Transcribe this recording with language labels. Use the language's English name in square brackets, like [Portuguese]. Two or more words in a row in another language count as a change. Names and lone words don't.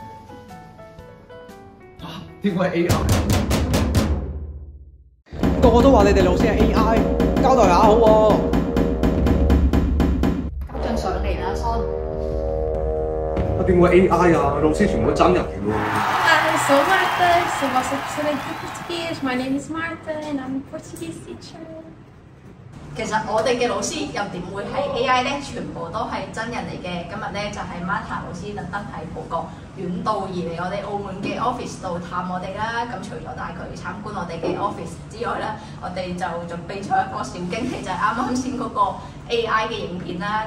[Cantonese] 點解 AI？個個都話你哋老師係 AI， 交代下好喎。家長上嚟啦，Son。點會 AI 啊？老師全部都真人嚟喎。 [Portuguese] Sou Marta, sou vossa professora de português. [English] My name is Marta and I'm a Portuguese teacher. [Cantonese] 其實我哋嘅老師又點會係 AI 咧？全部都係真人嚟嘅。今日咧就係 Marta 老師特登係報個遠道而嚟我哋澳門嘅 office 度探我哋啦。咁除咗帶佢參觀我哋嘅 office 之外咧，我哋就準備咗一個小驚喜，就係啱啱先嗰個 AI 嘅影片啦。